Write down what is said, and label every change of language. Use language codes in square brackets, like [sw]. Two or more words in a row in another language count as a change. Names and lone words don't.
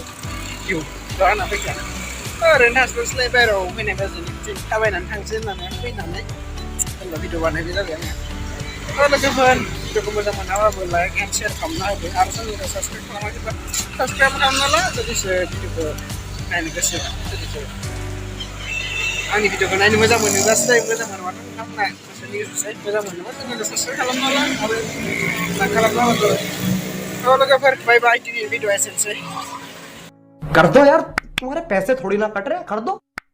[brx] भिउ लाना फैखानो ओरैनो थास्लायस्लाय बाहेरायाव फैनाय बाजैनि थाबायनानै थांसै होननानै फैनानै जेनेबा भिडिअ बानायनाय जाबाय आङो लोगोफोर भिडिअखौ मोजां मोनाबाबो [en] like and share [brx] खालामना होदो आरो चेनेलखौ साबस्क्राइब खालामाखैबा साबस्क्राइब खालामना ला जुदिसो भिडिअखौ नायनो गोसो जुदिसो आंनि भिडिअखौ नायनो मोजां मोनोब्लासो मोजां मोनबाथ' नोंथांमोना गोसोनि गोसोसै मोजां मोनोबा चेनेलखौ साबस्क्राइब खालामना ला आरो लाइक खालामना होदो लोगोफोर [en] bye bye [brx] दिनैनि भिडिअआ एसेनोसै [hi] कर दो यार, तुम्हारे पैसे थोड़ी ना कट रहे, कर दो।